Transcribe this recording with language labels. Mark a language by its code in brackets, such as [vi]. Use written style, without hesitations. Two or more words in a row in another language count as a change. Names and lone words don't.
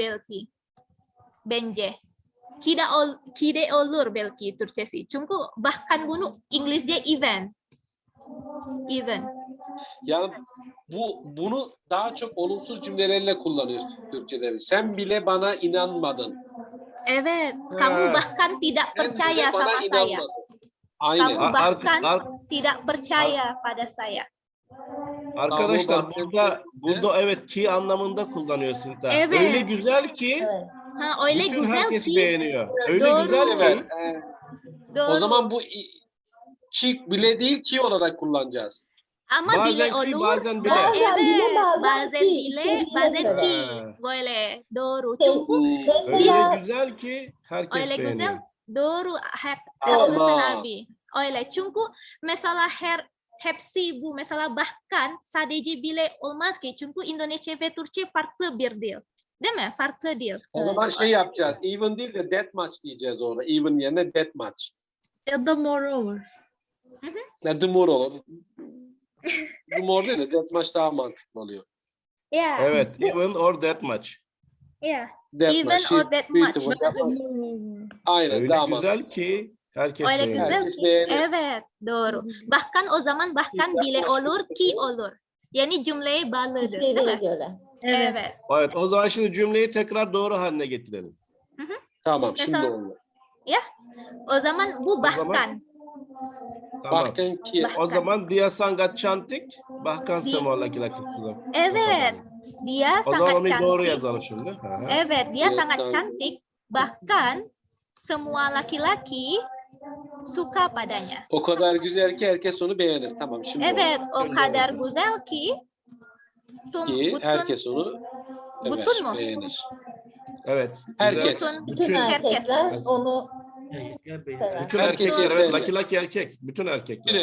[tr] belki bence ki de olur belki Türkçesi. Çünkü bahkan bunu İngilizce even. Yani bunu daha çok olumsuz cümlelerle kullanıyoruz Türkçe'de. Sen bile bana inanmadın. Evet, [id] kamu bahkan tidak [tr] Sen [id] percaya [tr] bile bana [id] sama saya. [tr] inanmadın. Aynen. [id] Kamu bahkan [tr] Ar- [id] tidak percaya pada saya. [tr] Arkadaşlar Tamam, burada evet ki anlamında kullanıyor Sinta. Evet. Öyle güzel ki Evet. Ha, öyle bütün güzel herkes ki beğeniyor. Öyle Doğru. güzel ki Evet. doğru. O zaman bu ki bile değil ki olarak kullanacağız. ama bazen bile ki olur. bazen bile. Bazen bile, Evet, bazen bazen ki, bile, içeriğine bazen göre. ki. Ha. Böyle doğru. Şey, Çünkü Öyle mesela güzel ki herkes öyle beğeniyor. güzel. Doğru. Ama- Haklısın abi. Öyle. Çünkü mesela hepsi bu. Mesela bahkan sadece bile olmaz ki. Çünkü Indonesia ve Türkçe farklı bir dil. Değil mi? Farklı dil. O zaman şey yapacağız. Even değil de [en] that much [tr] diyeceğiz orada. Even yerine [en] that much. [tr] ya da moreover. Ne [en] the more [tr] olur. [en] The more [tr] değil de [en] that much [tr] daha mantıklı oluyor. [en] Yeah. [tr] Evet, [en] even or that much. Yeah. That Even much. or that Beautiful, much. that much. [tr] Aynen, Öyle daha güzel mantıklı. ki herkes Öyle beğeniyor. güzel Herkes ki. beğenir. Evet. Doğru. Bahkan o zaman bahkan bile olur ki olur. Yani cümleyi bağlıdır. Değil içeriğine mi? göre. Evet. Evet. Evet, o zaman şimdi cümleyi tekrar doğru haline getirelim. Tamam, şimdi Mesela- oldu. O zaman bu bahkan. Tamam. Bakın ki [id] Bahkan. [tr] O zaman [id] dia sangat cantik, bahkan Di- semua laki-laki suka. [tr] Evet. Dia O zaman [id] sangat [tr] onu doğru [id] cantik. [tr] yazalım şimdi. Hı hı. Evet, [id] dia Dia sangat sangat- cantik. Bahkan semua laki-laki suka padanya. [tr] o kadar güzel ki herkes onu beğenir. Tamam, şimdi Evet, o Şimdi kadar oldu. güzel ki ki herkes onu Bütün mü? beğenir. Evet. Herkes. güzel. Bütün Bütün, erkekler Evet. onu sever. bütün Herkes erkekler, evet, beğenir. laki-laki erkek. Bütün erkekler.